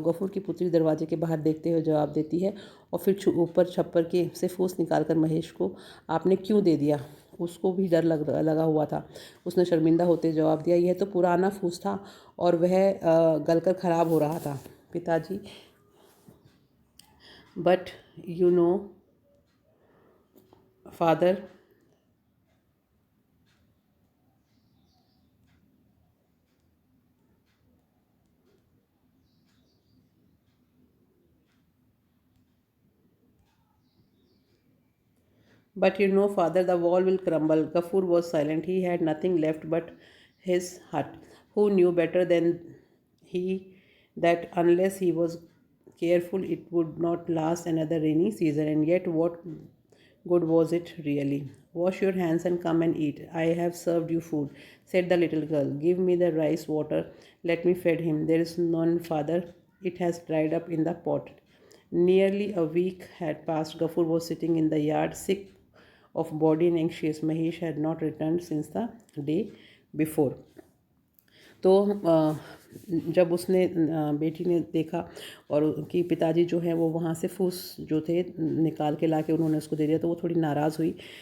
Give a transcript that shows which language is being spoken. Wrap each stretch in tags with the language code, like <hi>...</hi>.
<hi>गफूर की पुत्री दरवाजे के बाहर देखते हुए जवाब देती है और फिर ऊपर छप्पर के से फूस निकालकर महेश को, आपने क्यों दे दिया? उसको भी डर लगा हुआ था। उसने शर्मिंदा होते जवाब दिया, यह तो पुराना फूस था और वह गलकर ख़राब हो रहा था पिताजी।</hi> <en>But you know father, but you know, father, the wall will crumble. Gafur was silent. He had nothing left but his hut. Who knew better than he that unless he was careful, it would not last another rainy season? And yet, what good was it really? Wash your hands and come and eat. I have served you food, said the little girl. Give me the rice water. Let me feed him. There is none, father. It has dried up in the pot. Nearly a week had passed. Gafur was sitting in the yard, sick of body and anxious. Mahesh had not returned since the day before.</en> <hi>तो जब उसने बेटी ने देखा और कि पिताजी जो हैं वो वहाँ से फूस जो थे निकाल के ला के उन्होंने उसको दे दिया, तो वो थोड़ी नाराज़ हुई।</hi>